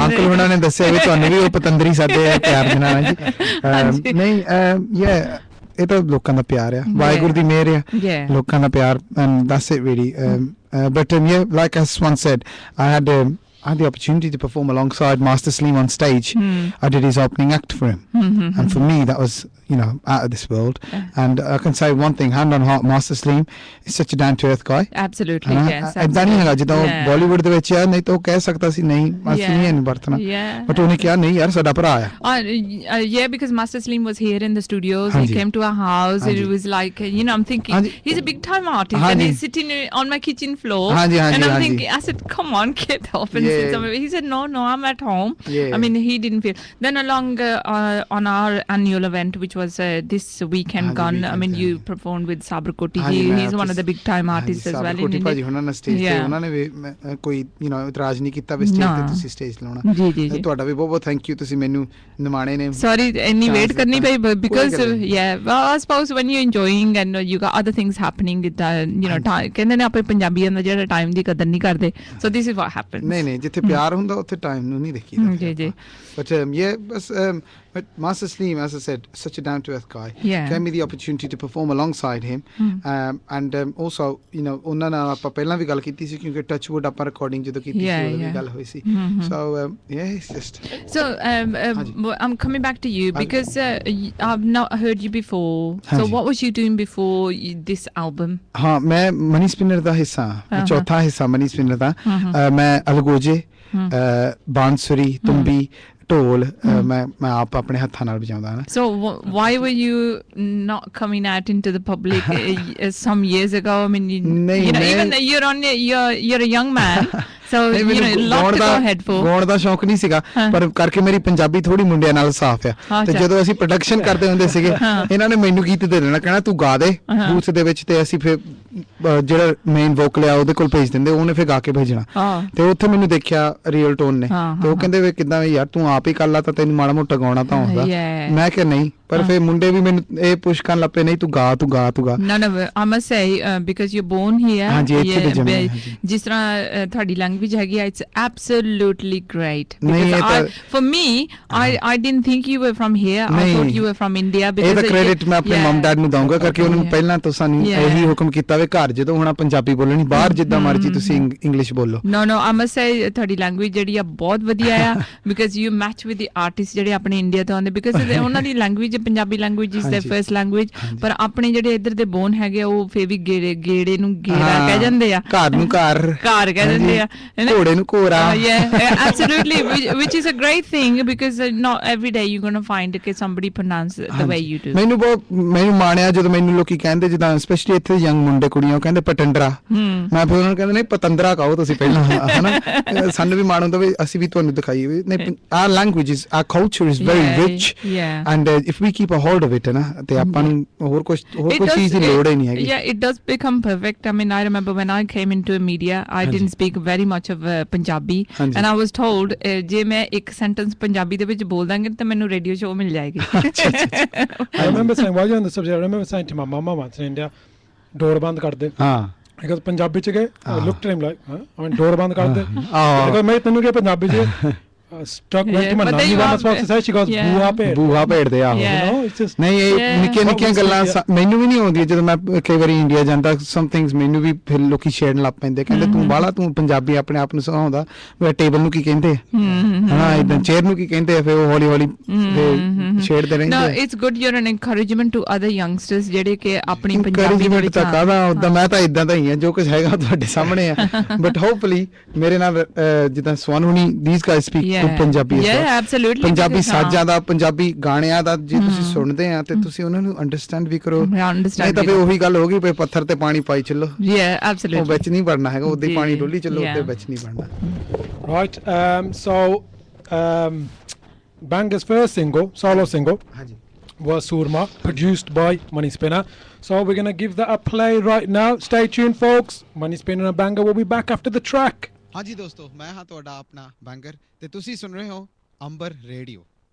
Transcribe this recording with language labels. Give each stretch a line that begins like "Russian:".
Punjabi: Uncle Huna ne dasse vich onne vi Patandri ਸਾਡੇ ਪਿਆਰ ਦੇ ਨਾਲ ਜੀ ਨਹੀਂ ਇਹ ਤਾਂ ਲੋਕਾਂ ਦਾ ਪਿਆਰ ਆ ਵਾਹਿਗੁਰੂ ਦੀ ਮਿਹਰ ਆ ਲੋਕਾਂ ਦਾ ਪਿਆਰ
English: and that's it really but yeah, like as Swan said, I had the opportunity to perform alongside Master Slim on stage. I did his opening act for him, and for me that was, you know, out of this world. And I can say one thing, hand on heart, Master Slim is such a down to earth guy. Absolutely, yes.
Punjabi: ਏਦਾਂ ਨਹੀਂ ਹੈਗਾ ਜਿੱਦਾਂ ਬਾਲੀਵੁੱਡ ਦੇ ਵਿੱਚ ਆ, ਨਹੀਂ ਤਾਂ ਉਹ ਕਹਿ ਸਕਦਾ ਸੀ ਨਹੀਂ ਅਸੀਂ ਨਹੀਂ ਵਰਤਣਾ, ਬਟ ਉਹਨੇ ਕਿਹਾ ਨਹੀਂ ਯਾਰ ਸਾਡਾ ਭਰਾ ਆ.
English: Yeah, because Master Slim was here in the studios. He came to our house. It was like, you know, I'm thinking he's a big time artist, and he's sitting on my kitchen floor, and I'm thinking, I said, come on, get up and sit somewhere. He said, no, I'm at home. I mean, he didn't feel. Then along on our annual event, which was this weekend gone, I mean, you performed with Sabar Koti ji. He's one of the big time artists as well in India.
Punjabi: ਉਹਨਾਂ ਨੇ stage ਤੇ ਉਹਨਾਂ ਨੇ ਵੀ ਕੋਈ you know ਇਤਰਾਜ਼ ਨਹੀਂ ਕੀਤਾ ਵੀ stage ਤੇ ਤੁਸੀਂ ਸਟੇਜ ਲਾਉਣਾ. ਜੀ ਤੁਹਾਡਾ ਵੀ ਬਹੁਤ ਬਹੁਤ ਥੈਂਕ ਯੂ, ਤੁਸੀਂ ਮੈਨੂੰ ਨਿਮਾਣੇ ਨੇ.
English: Sorry,
Punjabi: ਇੰਨੀ ਵੇਟ ਕਰਨੀ ਪਈ
English: because well, I suppose when you're enjoying and you got other things happening with you know,
Punjabi: ਕਹਿੰਦੇ ਨੇ ਆਪਣੇ ਪੰਜਾਬੀਆਂ ਦਾ ਜਿਹੜਾ ਟਾਈਮ ਦੀ ਕਦਰ ਨਹੀਂ ਕਰਦੇ,
English: so this is what happens.
Punjabi: ਨਹੀਂ ਜਿੱਥੇ ਪਿਆਰ ਹੁੰਦਾ ਉੱਥੇ ਟਾਈਮ ਨੂੰ ਨਹੀਂ ਦੇਖੀਦਾ.
English: ਜੀ but yeah, but Master Slim, as I said, such a down to earth guy, gave me the opportunity to perform alongside him, and also, you know,
Punjabi: ਉਹਨਾਂ ਨਾਲ ਆਪਾਂ ਪਹਿਲਾਂ ਵੀ ਗੱਲ ਕੀਤੀ ਸੀ ਕਿਉਂਕਿ ਟੱਚਵੁੱਡ ਆਪਾਂ ਰਿਕਾਰਡਿੰਗ ਜਦੋਂ ਕੀਤੀ ਸੀ ਉਦੋਂ ਵੀ ਗੱਲ ਹੋਈ ਸੀ.
English: So yeah, it's just so I'm coming back to you because I've not heard you before. So what was you doing before this album?
Punjabi: ਹਾਂ ਮੈਂ MoneySpinner ਦਾ ਹਿੱਸਾ, ਚੌਥਾ ਹਿੱਸਾ MoneySpinner ਦਾ. ਮੈਂ ਅਲਗੋਜੇ, ਬਾਂਸੁਰੀ, ਤੁੰਬੀ, ਢੋਲ ਮੈਂ ਆਪ ਆਪਣੇ ਹੱਥਾਂ ਨਾਲ ਵਜਾਉਂਦਾ ਹਾਂ.
English: So why were you not coming out into the public some years ago? I mean, you know, even though you're a young man, so you know, lot to go ahead for.
Punjabi: ਗਾਉਣ ਦਾ ਸ਼ੌਂਕ ਨਹੀਂ ਸੀਗਾ, ਪਰ ਕਰਕੇ ਮੇਰੀ ਪੰਜਾਬੀ ਥੋੜੀ ਮੁੰਡਿਆਂ ਨਾਲ ਸਾਫ਼ ਆ. ਤੇ ਜਦੋਂ ਅਸੀਂ ਪ੍ਰੋਡਕਸ਼ਨ ਕਰਦੇ ਹੁੰਦੇ ਸੀਗੇ, ਇਹਨਾਂ ਨੇ ਮੈਨੂੰ ਗੀਤ ਦੇ ਦੇਣਾ, ਕਹਿਣਾ ਤੂੰ ਗਾ ਦੇ ਬੂਥ ਦੇ ਵਿੱਚ, ਤੇ ਅਸੀਂ ਫਿਰ ਜਿਹੜਾ ਮੇਨ ਵੋਕਲ ਆ ਉਹਦੇ ਕੋਲ ਭੇਜ ਦਿੰਦੇ, ਉਹਨੇ ਫਿਰ ਗਾ ਕੇ ਭੇਜਣਾ. ਤੇ ਉੱਥੇ ਮੈਨੂੰ ਦੇਖਿਆ ਰੀਅਲ ਟੋਨ ਨੇ, ਤੇ ਉਹ ਕਹਿੰਦੇ ਵੀ ਕਿੱਦਾਂ ਯਾਰ ਤੂੰ ਆਪ ਹੀ ਕਰ ਲਾ, ਤਾਂ ਤੈਨੂੰ ਮਾੜਾ ਮੋਟਾ ਗਾਉਣਾ ਤਾਂ ਆਉਂਦਾ. ਮੈਂ ਕਿਹਾ ਨਹੀਂ, ਪਰ ਫਿਰ ਮੁੰਡੇ ਵੀ ਮੈਨੂੰ ਇਹ ਪੁਸ਼ ਕਰਨ ਲੱਗ ਪਏ, ਨਹੀਂ ਤੂੰ ਗਾ.
English: No, I must say, because you're born here,
Punjabi: ਜਿਸ ਤਰ੍ਹਾਂ ਤੁਹਾਡੀ ਲੈਂਗੁਏਜ ਹੈਗੀ ਆ,
English: it's absolutely great. Because for me, I didn't think you were from here. I thought you were from India.
Punjabi: ਇਹ ਤਾਂ ਕ੍ਰੈਡਿਟ ਮੈਂ ਆਪਣੇ ਮਮ ਡੈਡ ਨੂੰ ਦਊਂਗਾ, ਕਰਕੇ ਉਹਨਾਂ ਨੂੰ ਪਹਿਲਾਂ ਤੋਂ ਸਾਨੂੰ ਇਹੀ ਹੁਕਮ ਕੀਤਾ ਵੇ ਘਰ ਜਦੋਂ ਹੋਣਾ ਪੰਜਾਬੀ ਬੋਲਣੀ, ਬਾਹਰ ਜਿੱਦਾਂ ਮਰਜ਼ੀ ਤੁਸੀਂ ਇੰਗਲਿਸ਼ ਬੋਲੋ.
English: No, I must say
Punjabi: ਤੁਹਾਡੀ ਲੈਂਗੁਏਜ ਜਿਹੜੀ ਆ ਬਹੁਤ ਵਧੀਆ ਆ,
English: because you match with the artists
Punjabi: ਜਿਹੜੇ ਆਪਣੇ ਇੰਡੀਆ ਤੋਂ ਆਉਂਦੇ, because ਉਹਨਾਂ ਦੀ language Punjabi language
English: is their first language,
Punjabi: ਪਰ ਆਪਣੇ ਜਿਹੜੇ ਇੱਧਰ ਦੇ ਬੋਨ ਹੈਗੇ ਉਹ ਫੇਰ ਵੀ ਗੇੜੇ ਨੂੰ ਗੇੜਾ ਕਹਿ ਜਾਂਦੇ ਆ, ਘਰ ਨੂੰ ਘਰ ਕਹਿ ਦਿੰਦੇ ਆ, ਘੋੜੇ ਨੂੰ ਘੋੜਾ.
English: Yeah, absolutely, which is a great thing, because not every day you're going to find that somebody pronounce the way you do.
Punjabi: ਮੈਨੂੰ ਮਾਣਿਆ ਜਦੋਂ ਮੈਨੂੰ ਲੋਕੀ ਕਹਿੰਦੇ, ਜਿੱਦਾਂ ਸਪੈਸ਼ਲੀ ਇੱਥੇ ਯੰਗ ਮੁੰਡੇ ਕੁੜੀਆਂ, ਉਹ ਕਹਿੰਦੇ ਪਟੰਡਰਾ, ਮੈਂ ਫਿਰ ਉਹਨਾਂ ਨੂੰ ਕਹਿੰਦਾ ਨਹੀਂ ਪਤੰਦਰਾ ਕਹੋ ਤੁਸੀਂ ਪਹਿਲਾਂ, ਹਨਾ. ਸਾਨੂੰ ਵੀ ਮਾਣ ਹੁੰਦਾ ਵੀ ਅਸੀਂ ਵੀ ਤੁਹਾਨੂੰ ਦਿਖਾਈਏ ਵੀ ਨਹੀਂ,
English: our language is, our culture is very rich, and if we keep a hold of it,
Punjabi: ਨਾ, ਤੇ ਆਪਾਂ ਨੂੰ ਹੋਰ ਕੁਝ ਚੀਜ਼ ਦੀ ਲੋੜ ਹੀ ਨਹੀਂ ਹੈਗੀ.
English: Yeah, it does become perfect. I mean, I remember when I came into media, I didn't speak very much of Punjabi, and I was told
Punjabi: ਜੇ ਮੈਂ ਇੱਕ sentence ਪੰਜਾਬੀ ਦੇ ਵਿੱਚ ਬੋਲ ਦਾਂਗੇ ਤਾਂ ਮੈਨੂੰ ਰੇਡੀਓ ਸ਼ੋਅ ਮਿਲ ਜਾਏਗੀ.
English: I remember saying, while you're on the subject, I remember saying to my mama once in India, door
Punjabi: ਬੰਦ ਕਰ ਦੇ.
English: because
Punjabi: ਪੰਜਾਬੀ ਚ ਗਏ,
English: I looked at him like, I mean, door
Punjabi: ਬੰਦ ਕਰ ਦੇ.
English: because
Punjabi: ਮੈਂ ਤੈਨੂੰ ਕਿਹਾ ਪੰਜਾਬੀ ਚ
English: stuck went to my nanny one was supposed to say, she goes
Punjabi: ਬੂਹਾ ਭੇੜਦੇ ਆ. ਨਹੀਂ ਇਹ ਨਿੱਕੀਆਂ ਗੱਲਾਂ ਮੈਨੂੰ ਵੀ ਨਹੀਂ ਆਉਂਦੀਆਂ, ਜਦੋਂ ਮੈਂ ਕਈ ਵਾਰੀ ਇੰਡੀਆ ਜਾਂਦਾ, ਸਮ ਥਿੰਗਸ ਮੈਨੂੰ ਵੀ ਫਿਰ ਲੋਕੀ ਛੇੜਨ ਲੱਗ ਪੈਂਦੇ, ਕਹਿੰਦੇ ਤੂੰ ਬਾਹਲਾ ਤੂੰ ਪੰਜਾਬੀ ਆਪਣੇ ਆਪ ਨੂੰ ਸੁਣਾਉਂਦਾ, ਟੇਬਲ ਨੂੰ ਕੀ ਕਹਿੰਦੇ ਹਾਂ, ਏਦਾਂ ਚੇਅਰ ਨੂੰ ਕੀ ਕਹਿੰਦੇ ਆ, ਫਿਰ ਉਹ ਹੌਲੀ ਹੌਲੀ ਛੇੜਦੇ ਰਹਿੰਦੇ.
English: No, it's good, you're an encouragement to other youngsters
Punjabi: ਜਿਹੜੇ ਕਿ ਆਪਣੀ ਪੰਜਾਬੀ ਦੇ ਵਿੱਚ ਉਦਾਂ ਮੈਂ ਤਾਂ ਇਦਾਂ ਦਾ ਹੀ ਆ, ਜੋ ਕੁਝ ਹੈਗਾ ਤੁਹਾਡੇ ਸਾਹਮਣੇ ਆ, ਬਟ ਹੋਪਫੁਲੀ ਮੇਰੇ ਨਾਲ ਜਿੱਦਾਂ ਸਵਨ ਹੁਣੀ,
English: these guys speak
Punjabi: ਬਿਲਕੁਲ ਪੰਜਾਬੀ
English: Yeah, absolutely.
Punjabi: ਪੰਜਾਬੀ ਸਾਜ਼ਾਂ ਦਾ ਪੰਜਾਬੀ ਗਾਣਿਆਂ ਦਾ ਜੇ ਤੁਸੀਂ ਸੁਣਦੇ ਆ ਤੇ ਤੁਸੀਂ ਉਹਨਾਂ ਨੂੰ ਅੰਡਰਸਟੈਂਡ ਵੀ ਕਰੋ ਨਹੀਂ ਤਾਂ ਫਿਰ ਉਹੀ ਗੱਲ ਹੋ ਗਈ ਵੀ ਪੱਥਰ ਤੇ ਪਾਣੀ ਪਾਈ ਚੱਲੋ
English: Yeah, absolutely.
Punjabi: ਉਹ ਵਿੱਚ ਨਹੀਂ ਵੜਨਾ ਹੈਗਾ ਉਹਦੇ ਪਾਣੀ ਡੋਲੀ ਚੱਲੋ ਉਹਦੇ ਵਿੱਚ ਨਹੀਂ ਵੜਨਾ
English: Right, Banger's first single, solo single, was Surma, produced by MoneySpinner. So we're going to give that a play right now. Stay tuned, folks. MoneySpinner and Banger will be back after the track.
Punjabi: ਹਾਂਜੀ ਦੋਸਤੋ, ਮੈਂ ਹਾਂ ਤੁਹਾਡਾ ਆਪਣਾ ਬੈਂਗਰ ਤੇ ਤੁਸੀਂ ਸੁਣ ਰਹੇ ਹੋ ਅੰਬਰ ਰੇਡੀਓ।